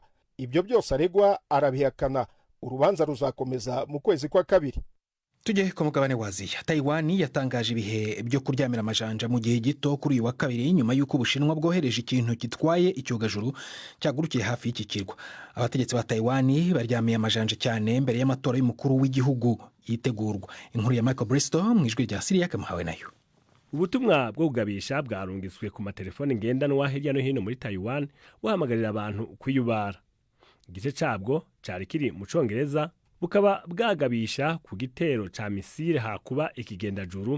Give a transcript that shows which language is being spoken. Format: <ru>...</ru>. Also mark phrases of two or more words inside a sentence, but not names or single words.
<rw>Ibyo byose aregwa arabihakana. Urubanza ruzakomeza mu kwezi kwa kabiri. Tujye ku mugabane wa Aziya. Taiwan yatangaje ibihe byo kuryamira amajanja mu gihe gito kuri uyu wa kabiri nyuma y'uko Ubushinwa bwohereje ikintu gitwaye icyogajuru cyagurukiye hafi y'iki kirwa. Abategetsi ba Taiwan baryamiye amajanja cyane mbere y'amatora y'umukuru w'igihugu yitegurwa. Inkuru ya Michael Bristow mu ijwi rya Siriya Kamuhawe nayo.</rw> <rn>Ubutumwa bwo kugabisha bwarungitswe ku matelefone ngendanwa hirya no hino muri Taiwan buhamagarira abantu kwiyubara. Igice cyabwo cyari kiri mu Congereza bukaba bwagabisha ku gitero ca misile hakuba ikigendajuru.</rn>